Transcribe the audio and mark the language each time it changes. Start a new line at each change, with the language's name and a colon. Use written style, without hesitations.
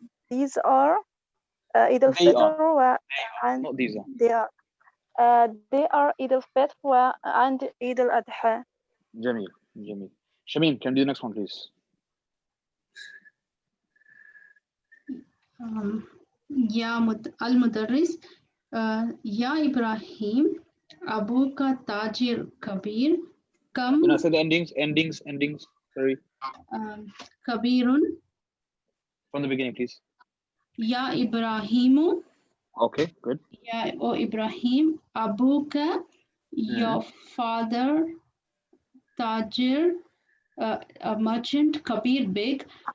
English: These are Eid al-Fitr and not these are. they are Eid al-Fitr and Eid al-Adha. Jamil. Shamim, can you do the next one, please?
Arabic: يا المدرس يا إبراهيم أبوك تاجر كبير كم
English: You know, say the endings. Sorry.
Arabic: كبير.
English: From the beginning, please.
Arabic: يا إبراهيم.
English: Okay, good.
Arabic: يا إبراهيم أبوك,
English: your father, تاجر, a merchant, كبير, big.